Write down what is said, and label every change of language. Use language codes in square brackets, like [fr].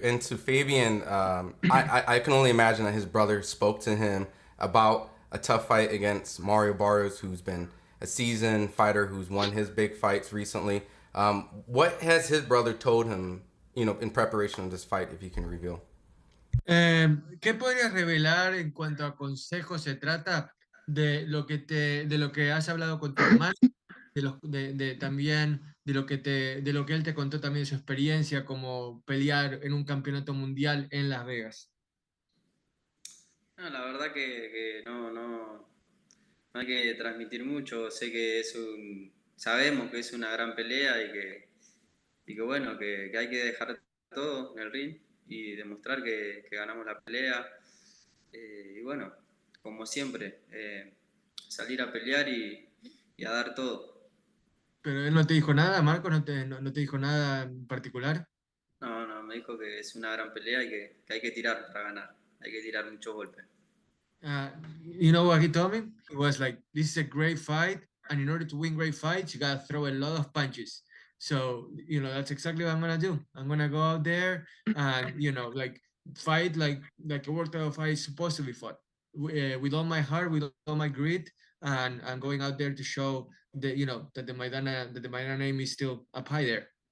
[en] And to Fabian, I can only imagine that his brother spoke to him about a tough fight against Mario Barrios, who's been a seasoned fighter, who's won his big fights recently. What has his brother told him, in preparation of this fight, if you can reveal? [es] ¿Qué podrías revelar en cuanto a consejos se trata de lo que has hablado con tu hermano, también de lo que él te contó también de su experiencia como pelear en un campeonato mundial en Las Vegas? No, la verdad que no hay que transmitir mucho. Sé que sabemos que es una gran pelea y que bueno, que hay que dejar todo en el ring y demostrar que ganamos la pelea. Y bueno, como siempre, salir a pelear y a dar todo. ¿Pero él no te dijo nada, Marco? ¿No te dijo nada en particular? No, me dijo que es una gran pelea y que hay que tirar para ganar. Hay que tirar muchos golpes. [en] You know what he told me? He was like, this is a great fight, and in order to win great fights, you gotta throw a lot of punches. So, that's exactly what I'm gonna do. I'm gonna go out there and, fight like a World Title fight is supposed to be fought. With all my heart, with all my grit, and going out there to show that, that the Maidana name is still up high there.